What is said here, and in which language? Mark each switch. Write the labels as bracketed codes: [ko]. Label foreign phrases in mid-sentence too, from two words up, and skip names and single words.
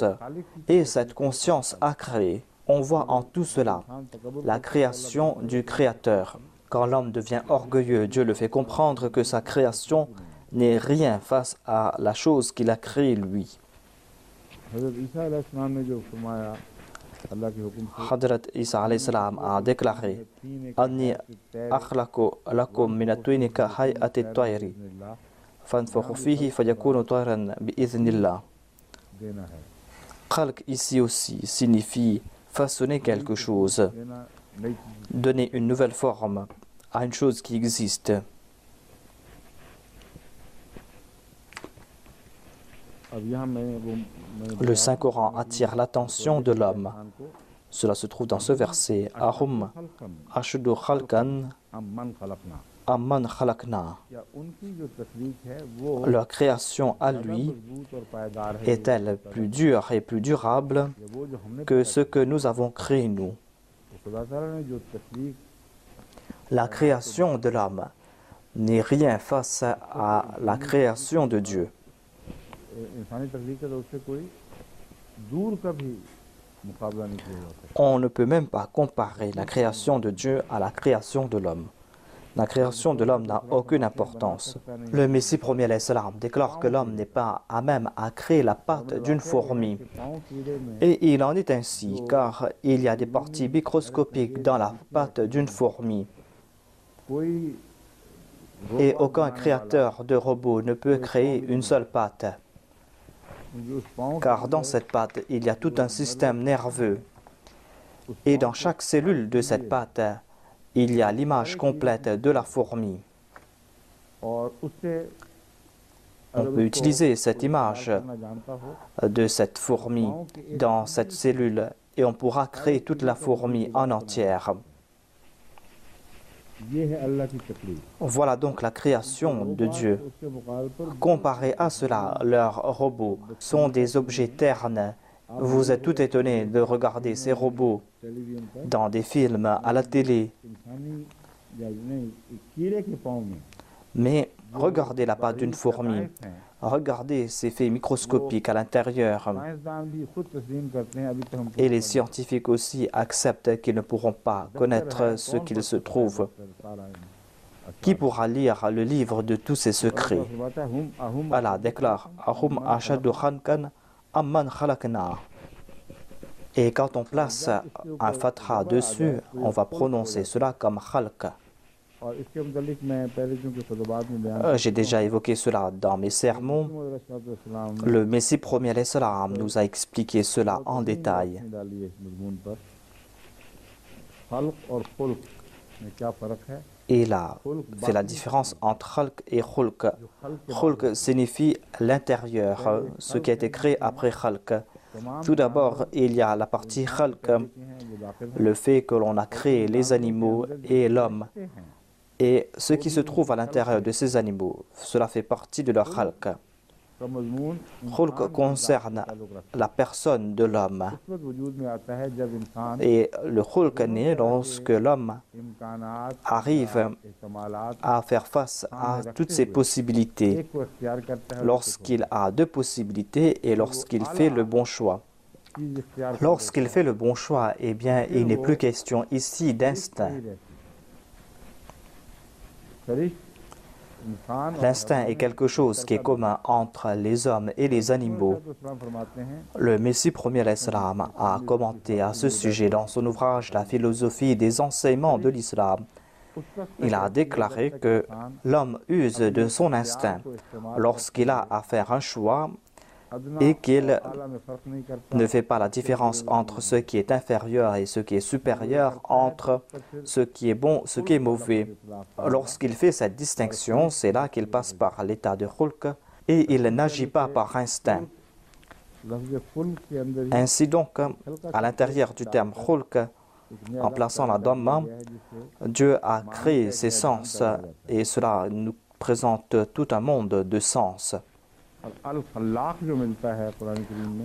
[fr] Et cette conscience a créé. On voit en tout cela la création du Créateur. Quand l'homme devient orgueilleux, Dieu le fait comprendre que sa création n'est rien face à la chose qu'il a créée lui. Hadrat Isa [ar] عليه السلام [fr] a déclaré [ar] أني أخلق لكم من الطين كهيئة الطير فأنفخ فيه فيكون طيرا بإذن الله. [fr] Khalq ici aussi signifie façonner quelque chose, donner une nouvelle forme à une chose qui existe. Le Saint-Coran attire l'attention de l'homme. Cela se trouve dans ce verset. [ar] أهم أشد خلقا أم من خلقنا. [ur] کیا ان کی جو تخلیق ہے وہ [fr] Leur création à lui [ur] مضبوط اور پائیدار ہے [fr] est-elle plus dure et plus durable [ur] یا وہ جو ہم نے [fr] que ce que nous avons créé nous? [ur] خدا تعالیٰ نے جو تخلیق [fr] La création de l'homme n'est rien face à la création de Dieu. [ur] انسانی تخلیق ہے تو اس سے کوئی دور کا بھی مقابلہ نہیں کیا جا سکتا [fr] On ne peut même pas comparer la création de Dieu à la création de l'homme. La création de l'homme n'a aucune importance. Le Messie premier [ar] عليه السلام [fr] déclare que l'homme n'est pas à même à créer la patte d'une fourmi. [ur] پاؤں کیڑے میں [fr] Et il en est ainsi, car il y a des parties microscopiques dans la patte d'une fourmi. [ur] कोई [fr] Et aucun créateur de robot ne peut créer une seule patte, [ur] جو اس پاؤں [fr] car dans cette patte, il y a tout un système nerveux. Et dans chaque cellule de cette patte, il y a l'image complète de la fourmi. [ur] اور اس سے [fr] On peut utiliser cette image [ur] کرنا جانتا ہو [fr] de cette fourmi dans cette cellule et on pourra créer toute la fourmi en entière. [ur] یہ ہے اللہ کی تکلیف [fr] Voilà donc la création de Dieu. [ur] اس کے مقابلے پر [fr] Comparé à cela, leurs robots sont des objets ternes. Vous êtes tout étonné de regarder ces robots [ur] ٹیلی ویژن پر [fr] dans des films, à la télé. [ur] انسانی یا نہیں کیڑے کے پاؤں میں [fr] Mais regardez la patte d'une fourmi. Regardez ces faits microscopiques à l'intérieur. [ur] سائنسدان بھی خود تسلیم کرتے ہیں ابھی تک ہم کو [fr] Et les scientifiques aussi acceptent qu'ils ne pourront pas connaître ce qu'il se trouve. Qui pourra lire le livre de tous ces secrets? Allah déclare [ar] أهم أشد خلقا أم من خلقنا. [fr] Et quand on place un fatha dessus, on va prononcer cela comme khalq. [ur] اور اس کے متعلق میں پہلے چونکہ خطبات میں بیان [fr] J'ai déjà évoqué cela dans mes sermons. [ur] इस्लाम [fr] Le Messie premier [ar] عليه السلام [fr] nous a expliqué cela en détail. [ur] ڈالی ہے اس مضمون پر خلق اور خلق میں کیا فرق ہے [fr] Et il a fait la différence entre khalq et khulq. Khulq signifie l'intérieur, ce qui a été créé après khalq. Tout d'abord, il y a la partie khalq, le fait que l'on a créé les animaux et l'homme. Et ce qui se trouve à l'intérieur de ces animaux, cela fait partie de leur khalq. [ur] کا مضمون [fr] Khulq concerne la personne de l'homme. [ur] اس وقت وجود میں آتا ہے جب انسان [fr] Et le khulq naît lorsque l'homme [ur] इम्कानात [fr] arrive [ur] इस्तेमालात [fr] à faire face à toutes ces possibilités, [ur] ایک کو اختیار کرتا ہے [fr] lorsqu'il a deux possibilités et lorsqu'il fait le bon choix. [ur] چیز اختیار [fr] Lorsqu'il fait le bon choix, eh bien, il n'est plus question ici d'instinct. [ur] فرشت انسان اور [fr] L'instinct est quelque chose qui est commun entre les hommes et les animaux. [ur] اسلام فرماتے ہیں [fr] Le Messie premier [ar] عليه السلام [fr] a commenté à ce sujet dans son ouvrage La philosophie des enseignements de l'islam. [ur] اس وقت [fr] Il a déclaré que l'homme use de son instinct lorsqu'il a à faire un choix et qu'il [ur] اعلیٰ میں فرق نہیں کرتا [fr] ne fait pas la différence entre ce qui est inférieur et ce qui est supérieur, entre ce qui est bon, ce qui est mauvais. Lorsqu'il fait cette distinction, c'est là qu'il passe par l'état de khulq et il n'agit pas par instinct. [ur] لفظ خلق کے اندر ہی [fr] Ainsi donc, à l'intérieur du terme khulq, en plaçant la dhamma, Dieu a créé ses sens et cela nous présente tout un monde de sens. [ar] الخلاق [ur] جو ملتا ہے قرآن کریم میں